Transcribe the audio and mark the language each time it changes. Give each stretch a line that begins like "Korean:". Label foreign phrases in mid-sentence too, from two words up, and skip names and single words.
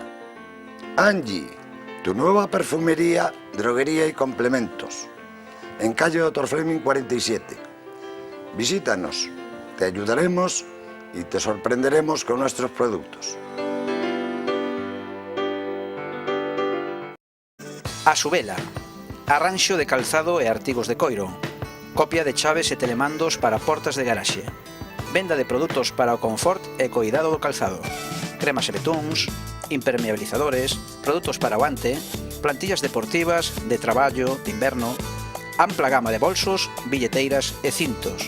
Spanish: Angie, tu nueva perfumería, droguería y complementos. En calle Dr. Fleming 47. Visítanos, te ayudaremos y te sorprenderemos con nuestros productos. A su vela,
Galician: arranxo de calzado e artigos de coiro, copia de chaves e telemandos para portas de garaxe, venda de produtos para o confort e coidado do calzado, cremas e betúns, impermeabilizadores, produtos para o ante, plantillas deportivas, de traballo, de inverno, ampla gama de bolsos, billeteiras e cintos.